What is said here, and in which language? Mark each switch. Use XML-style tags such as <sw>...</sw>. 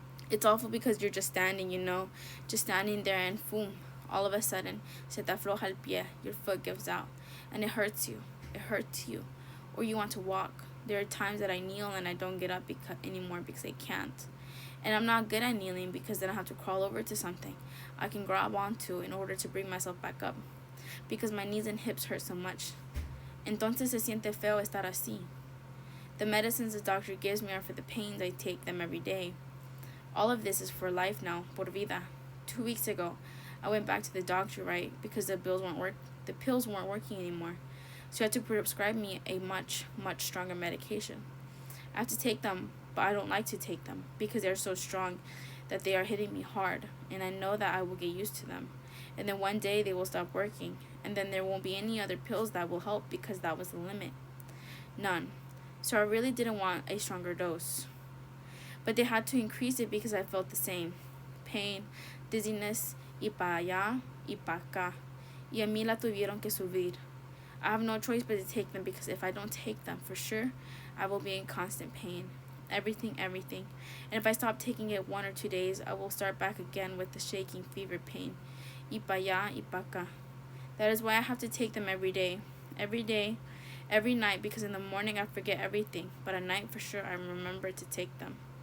<en>It's awful because you're just standing, just standing there and boom, all of a sudden, se te afloja el pie, your foot gives out. And it hurts you. It hurts you. Or you want to walk. There are times that I kneel and I don't get up anymore because I can't. And I'm not good at kneeling because then I have to crawl over to something I can grab onto in order to bring myself back up. Because my knees and hips hurt so much.</en> <es>Entonces se siente feo estar así.</es> <en>The medicines the doctor gives me are for the pains. I take them every day. All of this is for life now, por vida. 2 weeks ago, I went back to the doctor, right, because the pills weren't working anymore. So he had to prescribe me a much, much stronger medication. I have to take them, but I don't like to take them because they're so strong that they are hitting me hard, and I know that I will get used to them. And then one day they will stop working, and then there won't be any other pills that will help because that was the limit. None. So I really didn't want a stronger dose. But they had to increase it because I felt the same.</en> <es>Pain, dizziness, y pa allá, y pa acá. Y a mí la tuvieron que subir.</es> <en>I have no choice but to take them because if I don't take them, for sure, I will be in constant pain. Everything. And if I stop taking it 1 or 2 days, I will start back again with the shaking fever pain.</en> <es>Y pa allá, y pa acá.</es> <en>That is why I have to take them every day, every night, because in the morning I forget everything, but at night for sure I remember to take them.</en>